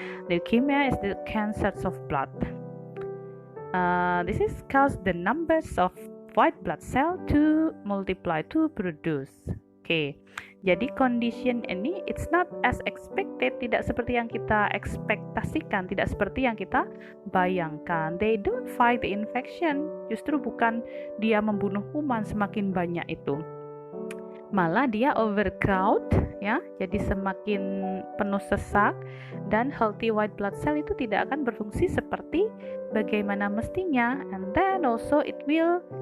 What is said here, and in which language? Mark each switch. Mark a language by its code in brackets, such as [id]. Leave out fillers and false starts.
[en] Leukemia is the cancers of blood. This is cause the numbers of white blood cell to multiply, to produce. Okay. [id] Jadi condition ini [en] it's not as expected, [id] tidak seperti yang kita ekspektasikan, tidak seperti yang kita bayangkan. [en] They don't fight the infection. [id] Justru bukan dia membunuh kuman semakin banyak itu. Malah dia overcrowd ya. Jadi semakin penuh sesak, dan healthy white blood cell itu tidak akan berfungsi seperti bagaimana mestinya, [en] and then also it will